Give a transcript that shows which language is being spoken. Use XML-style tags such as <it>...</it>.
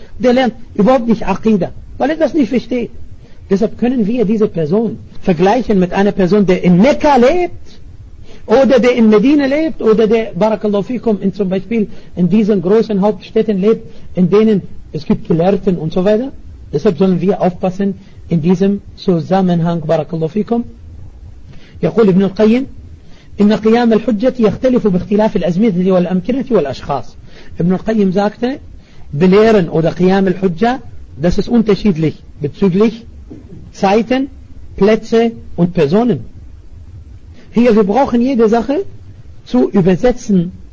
<de>Der lernt überhaupt nicht Aqida, weil er das nicht versteht. Deshalb können wir diese Person vergleichen mit einer Person, der in Mekka lebt, oder der in Medina lebt, oder der, barakallahu fikum, in zum Beispiel in diesen großen Hauptstädten lebt, in denen es gibt Gelehrten und so weiter. Deshalb sollen wir aufpassen in diesem Zusammenhang, barakallahu fikum.</de> <ar>يقول ابن القيم إن قيام الحجة يختلف باختلاف الأزمنة والأمكنة والأشخاص.</ar> <de>Ibn al-Qayyim sagte, Belehren oder Qiyam al-Hujjah, das ist unterschiedlich bezüglich Zeiten, Plätze und Personen. Hier, wir brauchen jede Sache zu übersetzen.</de>